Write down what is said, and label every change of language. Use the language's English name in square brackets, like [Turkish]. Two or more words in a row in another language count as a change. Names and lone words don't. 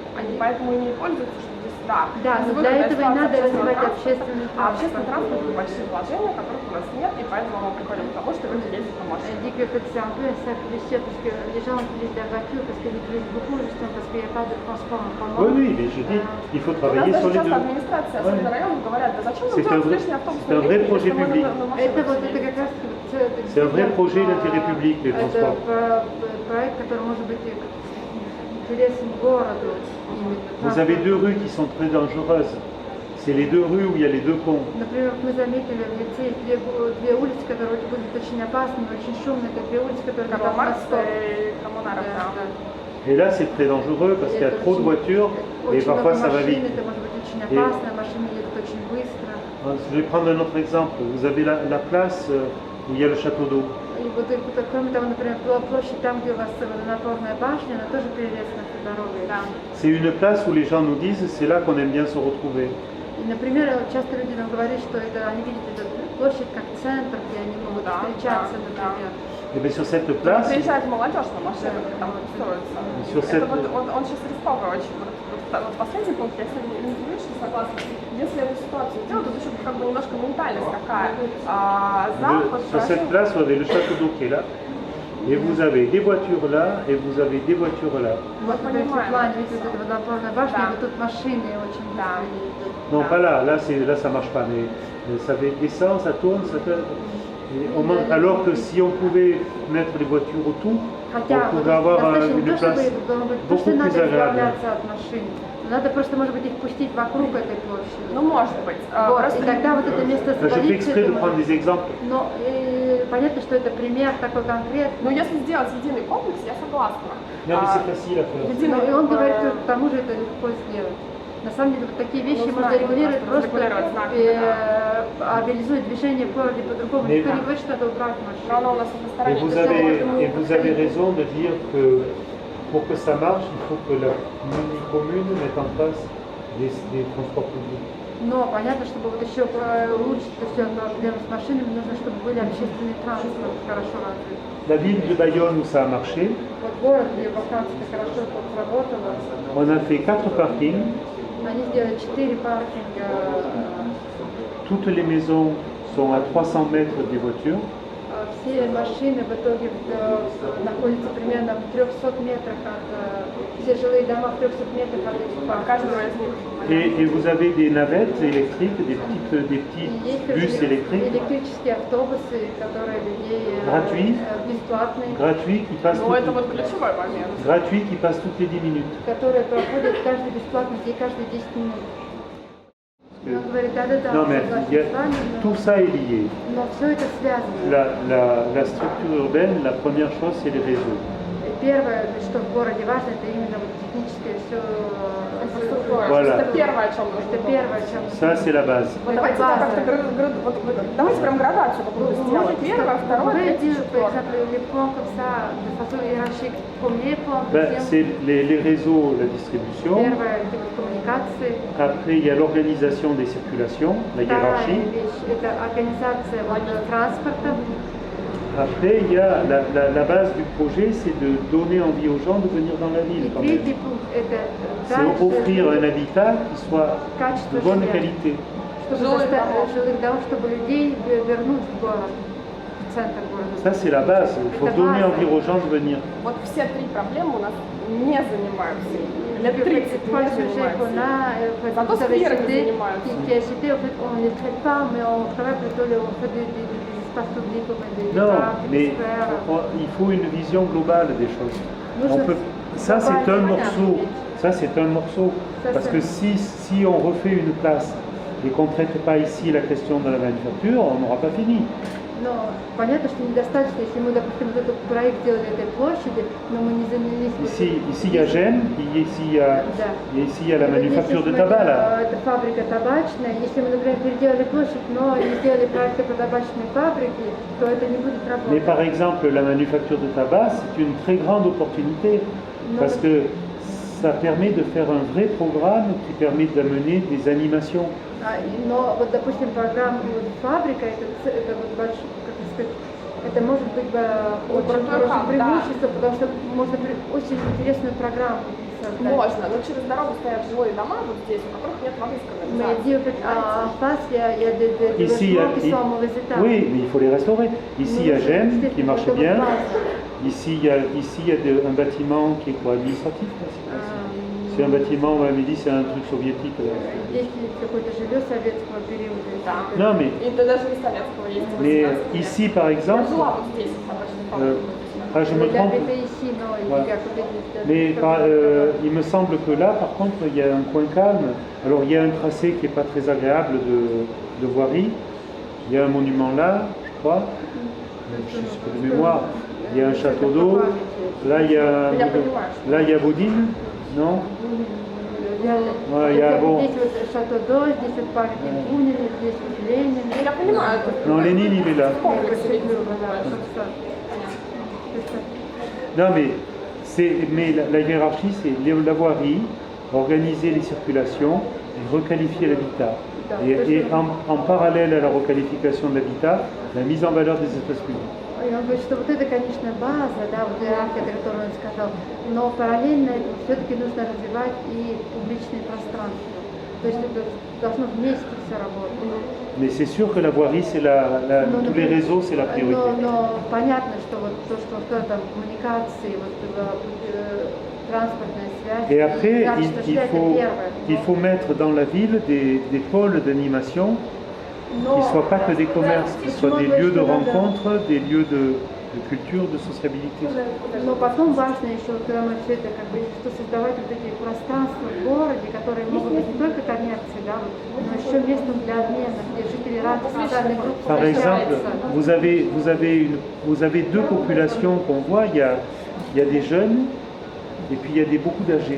[Russian] Они поэтому и не пользуются, что здесь, да. Да, но для этого и надо развивать общественный транспорт. А общественный транспорт – это большие вложения, которых у нас нет, и поэтому мы приходим к тому, что люди ездят на машине. [French] Les gens utilisent la voiture parce qu'ils l'utilisent beaucoup justement parce qu'il n'y a pas de transport en commun. Oui, mais je dis, il faut travailler sur les deux. [Russian] Администрация района говорят, да зачем нам делать лишний автобус? [French] C'est un vrai projet public. [Russian] Это как раз [French] C'est un vrai projet d'intérêt public, les transports. [Russian] Это проект, который может быть интересен городу. [French] Vous avez deux rues qui sont très dangereuses. C'est les deux rues où il y a les deux ponts. [Russian] Например, мы заметили в лицее две улицы, которые будут очень опасными, очень шумные. Это две улицы, которые ведут на восток. [French] Et là, c'est très dangereux parce qu'il y a trop de voitures et parfois ça va vite. [Russian] Это может быть очень опасно, машины едут очень быстро. [French] Je vais prendre un autre exemple. Vous avez la place où il y a le château d'eau. [Russian] И вот кроме того, например, площадь там, где у вас водонапорная башня, она тоже прелестна дорогой. [French] C'est une place où les gens nous disent c'est là qu'on aime bien se retrouver. [Russian] И, например, часто люди нам говорят, что они видят эту площадь как центр, где они могут встречаться, например. [French] Et bien sur cette place, [Russian] приезжает молодежь на машинах, там строится. Это вот он сейчас рисковый очень. Вот последний пункт, я сегодня не лично согласна. Если эту ситуацию сделать, то еще как бы немножко ментальность такая. [French] Sur cette place, vous avez le château d'eau qui est là. Et vous avez des voitures là, et vous avez des voitures là. [Russian] Вот в плане, видите, вот эта водопорная башня, вот тут машины очень быстро ездят. [French] Non, pas là, là ça marche pas, mais ça descend, ça tourne, ça tourne. Alors que si on pouvait mettre les voitures autour, on pourrait avoir une place beaucoup plus agréable. [Russian] Надо просто, может быть, их пустить вокруг этой площади. Ну, может быть. Вот, и тогда вот это место [French] Je fais exprès de prendre des exemples. [Russian] Но понятно, что это пример такой конкретный. Но если сделать единый комплекс, я согласна. [French] Non, mais c'est facile à faire. [Russian] И он говорит, что к тому же это легко сделать. На самом деле, вот такие вещи можно регулировать, просто организует движение в городе по-другому. Никто не говорит, что надо убрать машину. [French] Et vous avez raison de dire que pour que ça marche, il faut que la commune mette en place des transports publics. [Russian] Но понятно, чтобы вот еще улучшить это все с машинами, нужно, чтобы были общественные транспорт хорошо развит. [French] La ville de Bayonne où ça a marché, [Russian] Вот город, где во Франции это хорошо сработало. [French] On a fait 4 parkings. [Russian] Они сделали 4 паркинга. [French] Toutes les maisons sont à 300 mètres des voitures. [Russian] все машины в итоге находятся примерно в 300 метрах все жилые дома в 300 метрах от этих парков. [French] Et vous avez des navettes électriques, des petits bus électriques [Russian] Электрические автобусы, которые людей бесплатные, [French] gratuits [Russian] Это вот ключевой момент. [French] qui passent toutes les 10 minutes. [Russian] которые проходят каждый бесплатно, каждые 10 минут. Он говорит, да-да-да, [French] Non, mais [Russian] согласен [French] il y a- [Russian] с вами, [French] tout ça est lié. [Russian] но все это связано. [French] La structure urbaine, la première chose, c'est les réseaux. [Russian] Первое, что в городе важно, это именно вот техническое все. [French] Voilà. [Russian] Это первое, о чем нужно Это думать. первое, о чем. [French] Ça, c'est la base. [Russian] Вот давайте база. как-то давайте прям градацию какую-то сделать. Первое, второе, третье, [French] Par [Russian] четвертое. [French] exemple, les points comme ça, de façon hiérarchique, premier point, Ben, deuxième, c'est les réseaux, la distribution. [Russian] первое, это коммуникации. [French] Après, il y a l'organisation des circulations, la [Russian] Вторая [French] hiérarchie. [Russian] вещь, это организация вот, транспорта. [French] Après, il y a la base du projet, c'est de donner envie aux gens de venir dans la [Russian] И [French] ville. Quand même. [Russian] третий пункт, это [French] C'est offrir un habitat qui soit [Russian] качество [French] de bonne [Russian] жилья. [French] qualité. [Russian] Чтобы Жилых домов. жилых домов, чтобы людей вернуть в город, в центр города. [French] Ça, c'est la base. Il faut [Russian] Это [French] donner [Russian] база. [French] envie aux gens de venir. [Russian] Вот все три проблемы у нас не занимаются. Лет 30 не занимаются. Зато скверами занимаются. [French] Qui a cité, en fait, on ne les traite pas, mais on travaille plutôt on fait des espaces publics comme des Non, parcs, des mais squares. il faut une vision globale des choses. Nous, On peut- ça, c'est un globalement, morceau. Ça, c'est un morceau. Ça, Parce c'est- que si on refait une place et qu'on ne traite pas ici la question de la manufacture, on n'aura pas fini. [Russian] Но понятно, что недостаточно, если мы, допустим, вот этот проект делали этой площади, но мы не занялись... [French] Ici, il y a Gênes, ici il y a, [Russian] Да. [French] ici il y a la [Russian] Вот здесь [French] manufacture de [Russian] есть [French] tabac là. [Russian] Это фабрика табачная. Если мы, например, переделали площадь, но не сделали проекты по табачной фабрике, то это не будет работать. [French] Mais par exemple, la manufacture de tabac, c'est une très grande opportunité parce que ça permet de faire un vrai programme qui permet d'amener des animations. [Russian] Но вот, допустим, программа вот, фабрика, это вот большой, как сказать, это может быть очень хорошее преимущество, потому что можно очень интересную программу создать. Можно, но через дорогу стоят жилые дома вот здесь, у которых нет воды с [French] Mais [Russian] канализацией. [French] dit en fait, en face, il y a des Ici, il y a- logements qui sont en mauvais état. Oui, mais il faut les restaurer. Ici, il y a Gênes qui marche bien. Ici, il y a un bâtiment qui est quoi, administratif là, c'est un bâtiment, on m'avait dit, c'est un truc soviétique. Là. [Russian] Здесь какое-то жилье советского периода. Да. [French] Non, mais, [Russian] И это даже не советского есть. [French] mais ici, par [Russian] Я [French] exemple, [Russian] жила вот здесь, в табачной фабрике. [French] je me trompe, ici, non, Voilà. il y a peut-être mais il me semble que là, par contre, il y a un coin calme. Alors, il y a un tracé qui n'est pas très agréable de voirie. Il y a un monument là, je crois, je sais pas de mémoire. Il y a un château d'eau. Là, il y a Boudine, non? Ouais, il y a bon. [Russian] Здесь вот [French] château d'eau, [Russian] здесь вот памятник Бунина, здесь вот Ленин. Я понимаю, это [French] Non, Lénine, il est là. Non, mais la hiérarchie, c'est la voirie, organiser les circulations et requalifier l'habitat. Et en parallèle à la requalification de l'habitat, la mise en valeur des espaces publics. [Russian] И он говорит, что вот это, конечно, база, да, вот иерархия, которую он сказал, но параллельно этому все-таки нужно развивать и публичное пространство. То есть это должно вместе все работать. [French] Mais c'est sûr que la voirie, c'est tous les réseaux, c'est la priorité. [Russian] Но понятно, что вот то, что там коммуникации, вот транспортная связь, [French] Et après, [Russian] качество жизни, это первое. [French] il faut mettre dans la ville des pôles d'animation qui ne soient pas que des commerces, qui soient des lieux de rencontre, des lieux de culture, de sociabilité. [Russian] Но потом важно еще, когда мы все это как бы, что создавать вот эти пространства в городе, которые могут быть не только коммерцией, да, но еще местом для обмена, где жители разных социальных групп [French] Par exemple, [Russian] встречаются. [French] vous avez deux populations qu'on voit, il y a des jeunes et puis il y a beaucoup d'âgés.